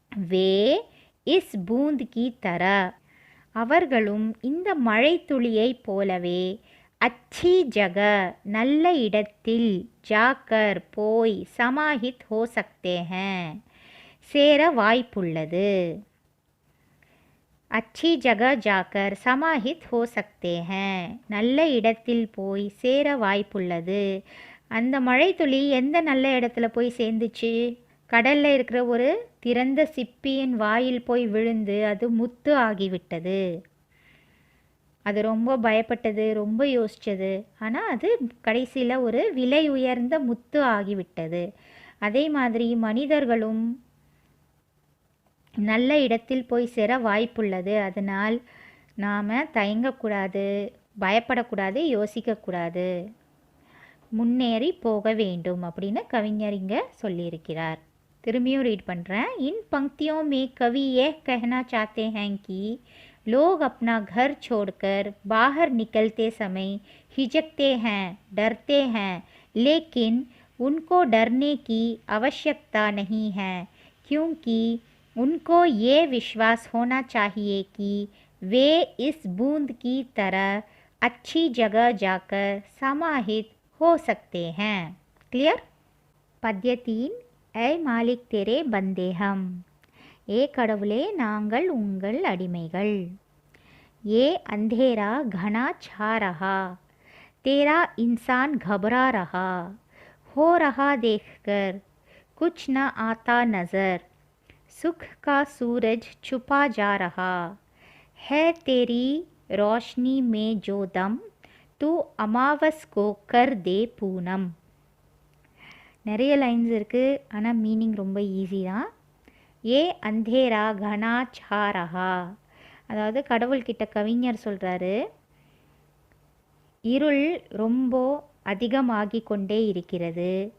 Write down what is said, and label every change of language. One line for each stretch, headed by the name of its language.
Hindi: Way is பூந்த் கி தர
Tamil: அவர்களும் இந்த மழை துளியைப் போலவே,
Hindi: அச்சி ஜக
Tamil: நல்ல இடத்தில், ஜாக்கர் போய்,
Hindi: சமாஹித் ஹோ சக்தே ஹேன்
Tamil: சேர வாய்ப்புள்ளது.
Hindi: अच्छी जगह जाकर समाहित हो सकते हैं,
Tamil: நல்ல இடத்தில் போய் சேர வாய்ப்புள்ளது. அந்த மழை துளி எந்த நல்ல இடத்துல போய் சேர்ந்துச்சு? கடலில் இருக்கிற ஒரு திறந்த சிப்பியின் வாயில் போய் விழுந்து அது முத்து ஆகிவிட்டது. அது ரொம்ப பயப்பட்டது, ரொம்ப யோசித்தது. ஆனால் அது கடைசியில் ஒரு விலை உயர்ந்த முத்து ஆகிவிட்டது. அதே மாதிரி மனிதர்களும் நல்ல இடத்தில் போய் சேர வாய்ப்புள்ளது. அதனால் நாம் தயங்கக்கூடாது, பயப்படக்கூடாது, யோசிக்கக்கூடாது, முன்னேறி போக வேண்டும் அப்படின்னு கவிஞர் இங்கே சொல்லியிருக்கிறார். திரும்பியும் ரீட் பண்ணுறேன்.
Hindi: इन पंक्तियों में कवि यह कहना चाहते हैं कि लोग अपना घर छोड़कर बाहर निकलते समय हिचकते हैं, डरते हैं, लेकिन उनको डरने की आवश्यकता नहीं है, क्योंकि उनको ये विश्वास होना चाहिए कि वे इस बूंद की तरह अच्छी जगह जाकर समाहित हो सकते हैं.
English: Clear?
Tamil: பத்யத்தின்
Hindi: ஏ மாலிக் தெரே பந்தேஹம்,
Tamil: ஏ கடவுளே நாங்கள் உங்கள் அடிமைகள்.
Hindi: ஏ அந்தேரா घना छा रहा, तेरा इंसान घबरा रहा, हो रहा देखकर कुछ न आता नज़र, सुख का सूरज छुपा जा रहा है, तेरी रोशनी में जो दम, तू अमावस को कर दे पूनम.
Tamil: நிறைய லைன்ஸ் இருக்குது, ஆனால் மீனிங் ரொம்ப ஈஸி தான்.
Hindi: ஏ அந்தேரா கனா சா ரஹா,
Tamil: அதாவது கடவுள்கிட்ட கவிஞர் சொல்கிறாரு, இருள் ரொம்ப அதிகமாகி கொண்டே இருக்கிறது.